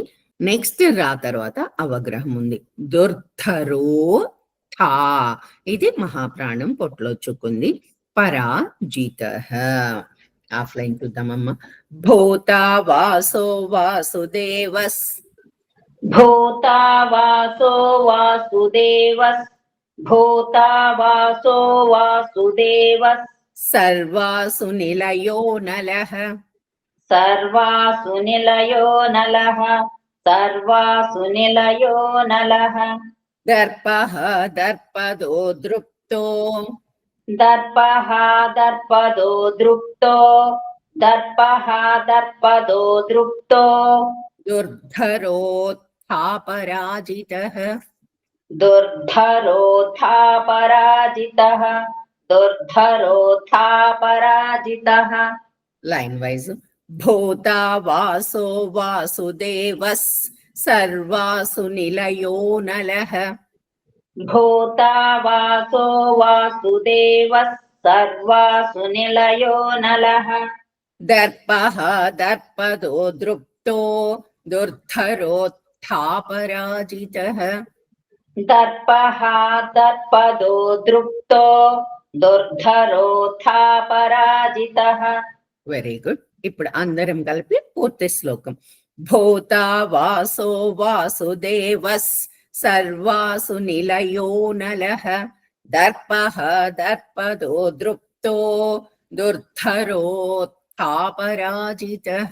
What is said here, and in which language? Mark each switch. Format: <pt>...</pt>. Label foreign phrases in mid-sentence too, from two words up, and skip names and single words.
<te>నెక్స్ట్ రా తర్వాత అవగ్రహం ఉంది. దుర్ధరో థా ఇది మహాప్రాణం పొట్లో చుక్కుంది. పరాజితః. ఆఫ్లైన్ చూద్దామమ్మా.</te> <sa>భూతా వాసో వాసుదేవస్ भूता वासो वासुदेवः भूता वासो वासुदेवः సర్వాసు నిలయో నలః सर्वासु निलयो नलः सर्वासु निलयो नलः దర్పః దర్పదో దృప్తో दर्पः दर्पदो दृप्तो दर्पः दर्पदो दृप्तो దుర్ధరోత్థాపరాజితః दुर्धरोऽथापराजितः दुर्धरोऽथापराजितः</sa> <en>line wise.</en> <sa>భూతా వాసో వాసుదేవస్ సర్వాసు నిలయో నలః भूता वासो वासुदेवः सर्वासु निलयो नलः దర్పః దర్పదో దృప్తో దుర్ధరోత్థాపరాజితః दर्पः दर्पदो दृप्तो దుర్ధరోత్థా పరాజితః.</sa> <en>very good.</en> <te>ఇప్పుడు అందరం కలిపి పూర్తి శ్లోకం.</te> <sa>భూతా వాసో వాసుదేవస్ సర్వాసు నిలయో నలః దర్పః దర్పదో దృప్తో దుర్ధరోత్థా పరాజితః.</sa>